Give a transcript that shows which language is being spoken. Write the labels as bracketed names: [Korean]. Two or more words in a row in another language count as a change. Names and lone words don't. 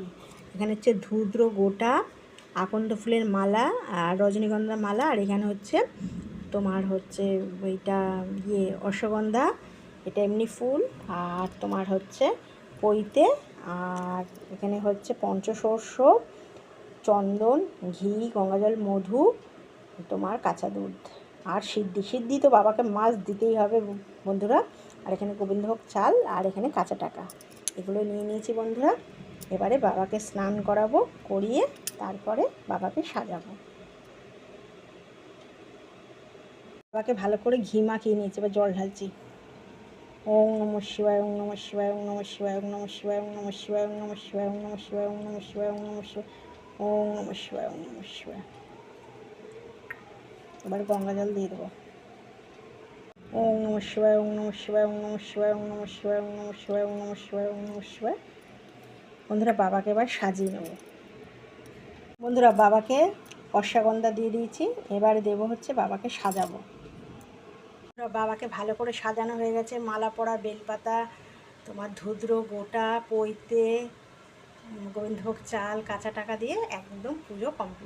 [Bangla] এখানে হচ্ছে ধুদ্র গোটা, আকন্দ ফুলের মালা আর রজনীগন্ধার মালা, আর এখানে হচ্ছে তোমার হচ্ছে ওইটা অশ্বগন্ধা, এটা এমনি ফুল, আর তোমার হচ্ছে পইতে, আর এখানে হচ্ছে পঞ্চশস্য, চন্দন, ঘি, গঙ্গাজল, মধু, তোমার কাঁচা দুধ আর সিদ্ধি তো বাবাকে মাছ দিতেই হবে বন্ধুরা। আর এখানে গোবিন্দভোগ চাল, আর এখানে কাঁচা টাকা, এগুলো নিয়ে নিয়েছি বন্ধুরা। এবারে বাবাকে স্নান করাবো, করিয়ে তারপরে বাবাকে সাজাবো। বাবাকে ভালো করে ঘি মাখিয়ে নিয়েছি, এবার জল ঢালছি। [Sanskrit] ওম নমঃ শিবায়, ওম নমঃ শিবায়, ওম নমঃ শিবায়, ওম নমঃ শিবায়, ওম নমঃ শিবায়, ওম নমঃ শিবায়, ওম নমঃ শিবায়, ওম নমঃ শিবায়, ওম নমঃ শিবায়, ওম নমঃ শিবায়, ওম নমঃ শিবায়। [Bangla] এবার গঙ্গা জল দিয়ে দেবো। [Sanskrit] ওম নমঃ শিবায়, ওম নমঃ শিবায়, ওম নমঃ শিবায়, ওম নমঃ শিবায়, ওম নমঃ শিবায়, ওম নমঃ শিবায়, ওম নমঃ শিবায়। [Bangla] বন্ধুরা, বাবাকে এবার সাজিয়ে নেব। বন্ধুরা, বাবাকে অশ্বগন্ধা দিয়ে দিয়েছি, এবারে দেবো হচ্ছে বাবাকে সাজাবো। বাবাকে ভালো করে সাজানো হয়ে গেছে, মালা পরা, বেলপাতা, তোমার ধুদ্র গোটা, পইতে, গোবিন্দভোগ চাল, কাঁচা টাকা দিয়ে একদম পুজো কমপ্লিট।